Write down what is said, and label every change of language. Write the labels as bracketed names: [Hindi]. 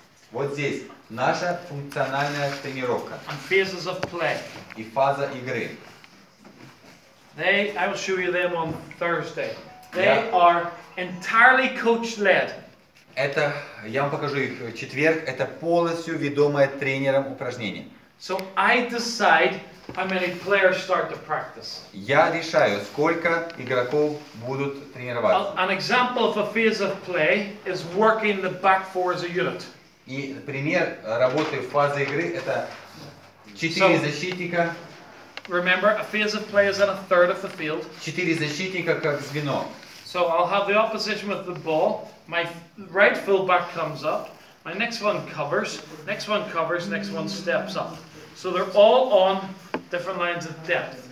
[Russian] Вот здесь наша функциональная тренировка. [English] And phases of play. [Russian] И фаза игры. [English] I will show you them on Thursday. They are entirely coach-led. [Russian] Это, я вам покажу их в четверг, это полностью ведомое тренером упражнение. [English] So I decide how many players start to practice. [Russian] Я решаю, сколько игроков будут тренироваться. [English] An example of a phase of play is working the back four as a unit. [Russian] И пример работы фазы игры это 4 защитника. [English] Remember, a phase of play is in a third of the field. [Russian] 4 защитника как звено. [English] So I'll have the opposition with the ball. My right fullback comes up. My next one covers. Next one covers. Next one steps up. So they're all on different lines of depth.